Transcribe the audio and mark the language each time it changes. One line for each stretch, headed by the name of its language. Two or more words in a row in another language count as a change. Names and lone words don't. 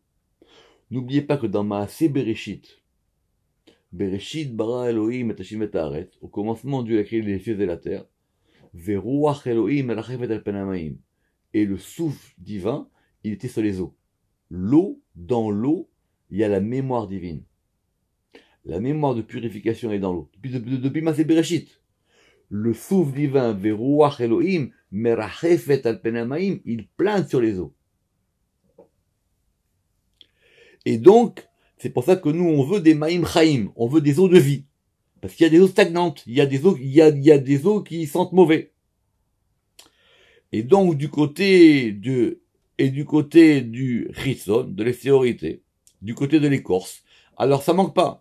French: N'oubliez pas que dans
Hebrew: מעשה בראשית, בראשית ברא אלהים את השמים את הארץ,
French: au commencement Dieu a créé les cieux et la terre,
Hebrew: ורוח אלהים מרחפת על פני המים,
French: et le souffle divin, il était sur les eaux. L'eau, dans l'eau, il y a la mémoire divine. La mémoire de purification est dans l'eau. Depuis
Hebrew: מעשה בראשית.
French: Le souffle divin,
Hebrew: ורוח אלהים, מרחפת על פני המים,
French: il plane sur les eaux. Et donc, c'est pour ça que nous, on veut des
Hebrew: מים חיים,
French: on veut des eaux de vie. Parce qu'il y a des eaux stagnantes, il y a des eaux qui sentent mauvais. Et donc, du côté du chitson, de l'extériorité, du côté de l'écorce, alors ça manque pas.